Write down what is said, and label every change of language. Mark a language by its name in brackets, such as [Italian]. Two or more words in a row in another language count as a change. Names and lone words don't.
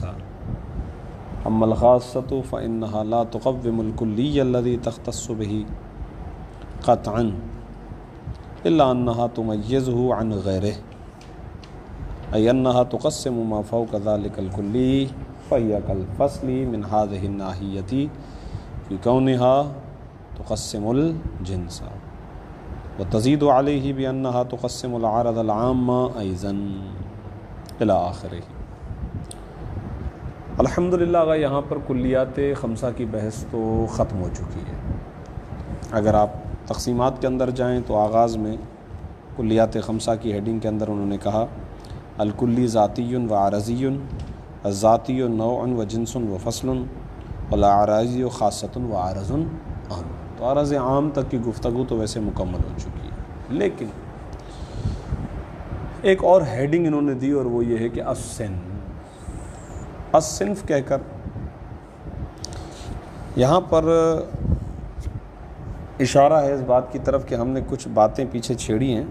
[Arabic] اما الخاصة فإنها لا تقوم الكلي الذي تختص به قطعا إلا أنها تميزه عن غيره، أي أنها تقسم ما فوق ذلك الكلي فهي كالفصل من هذه الناحية في كونها تقسم الجنس، وتزيد عليه بأنها تقسم العرض العام أيضا إلى آخره. [Urdu] الحمدللہ یہاں پر کلیات خمسہ کی بحث تو ختم ہو چکی ہے. اگر آپ تقسیمات کے اندر جائیں تو آغاز میں کلیات خمسہ کی ہیڈنگ کے اندر انہوں نے کہا [Arabic] الکلی ذاتی و عرضی، الذاتی نوع و جنس و فصل، والاعراضی خاصۃ و عرض عام. [Urdu] تو عرض عام تک کی گفتگو تو ویسے مکمل ہو چکی ہے، لیکن ایک اور ہیڈنگ انہوں نے دی اور وہ یہ ہے کہ الصنف کہہ کر یہاں پر اشارہ ہے اس بات کی طرف کہ ہم نے کچھ باتیں پیچھے چھیڑی ہیں.